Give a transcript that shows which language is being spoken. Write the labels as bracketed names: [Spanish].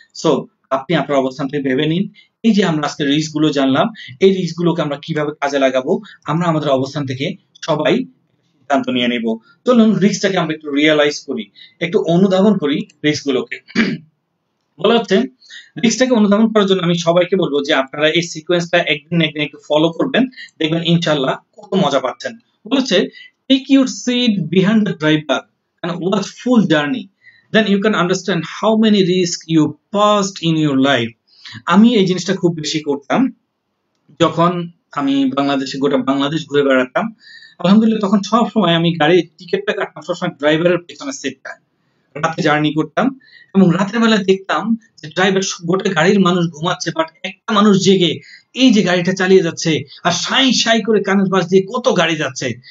[Bangla] So আপনি আপনার অবস্থান থেকে ভেবে নিন, এই যে আমরা আজকে রিস্ক গুলো জানলাম, এই রিস্ক গুলোকে আমরা কিভাবে কাজে লাগাবো, আমরা আমাদের অবস্থান থেকে সবাই সিদ্ধান্ত নিয়ে নেব। চলুন রিস্কটাকে আমরা একটু রিয়েলাইজ করি, একটু অনুধাবন করি রিস্ক গুলোকে। বলা হচ্ছে রিস্কটাকে অনুধাবন করার জন্য আমি সবাইকে বলবো যে আপনারা এই সিকোয়েন্সটা একদিন না একদিন একটু ফলো করবেন, দেখবেন ইনশাআল্লাহ কত মজা পাচ্ছেন। বলেছে, [English] Take your seat behind the driver and watch full journey, then you can understand how many risks you passed in your life. [Bangla] আমি এই জিনিসটা খুব বেশি করতাম যখন আমি বাংলাদেশে, গোটা বাংলাদেশ ঘুরে বেড়াতাম। আলহামদুলিল্লাহ, তখন সব সময় আমি গাড়ির টিকিটটা কাটতাম সবসময় ড্রাইভারের পেছনের সিটটা, রাতে জার্নি করতাম, এবং রাতের বেলা দেখতাম যে ড্রাইভার, গোটা গাড়ির মানুষ ঘুমাচ্ছে, বাট একটা মানুষ জেগে এই যে গাড়িটা চালিয়ে যাচ্ছে, আর সাই সাই করে কানের পাশ দিয়ে কত গাড়ি যাচ্ছে।